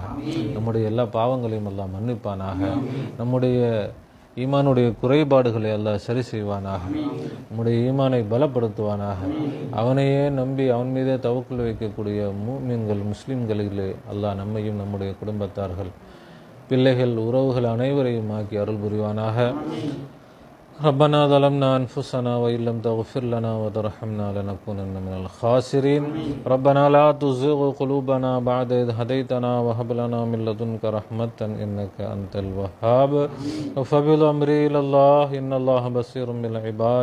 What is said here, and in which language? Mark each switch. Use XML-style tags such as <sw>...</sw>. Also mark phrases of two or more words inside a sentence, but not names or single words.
<ta>நம்முடைய எல்லா பாவங்களையும் அல்லாஹ் மன்னிப்பானாக. நம்முடைய ஈமானுடைய குறைபாடுகளை அல்லாஹ் சரி செய்வானாக. நம்முடைய ஈமானை பலப்படுத்துவானாக. அவனையே நம்பி அவன் மீதே தவக்குல் வைக்கக்கூடிய மூமின்கள் முஸ்லிம்களிலே அல்லாஹ் நம்மையும் நம்முடைய குடும்பத்தார்கள், பிள்ளைகள், உறவுகள் அனைவரையும் ஆக்கி அருள் புரிவானாக.</ta> <ar>ربنا ظلمنا أنفسنا وإن لم تغفر لنا وترحمنا لنكونن من الخاسرين. ربنا لا تزغ قلوبنا بعد إذ هديتنا وهب لنا من لدنك رحمة إنك أنت الوهاب. وفوض أمري إلى الله إن الله بصير بالعباد.</ar>